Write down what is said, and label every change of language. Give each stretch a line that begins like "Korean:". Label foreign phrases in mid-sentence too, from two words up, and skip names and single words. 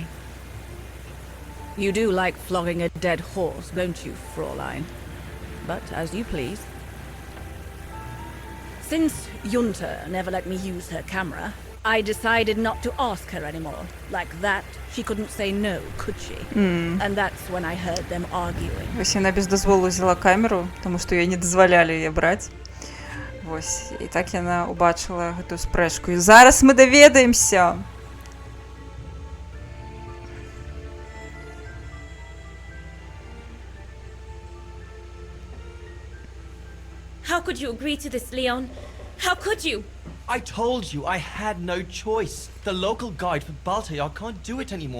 English: You do like flogging a dead horse, don't you, Fraulein? But as you please. Since Junta never let me use her camera, I decided not to ask her anymore. Like that, she couldn't say no, could she? And that's when I heard them arguing.
Belarusian: Вось яна без дазволу взяла камеру, таму што ёй не дазвалялі яе браць. Вось, і так яна убачыла гэтую спрэчку. І зараз мы даведаемся.
English: How could you agree to this, Leon? How could you? I told you I had no choice. The local guide for Baltayar can't do it anymore.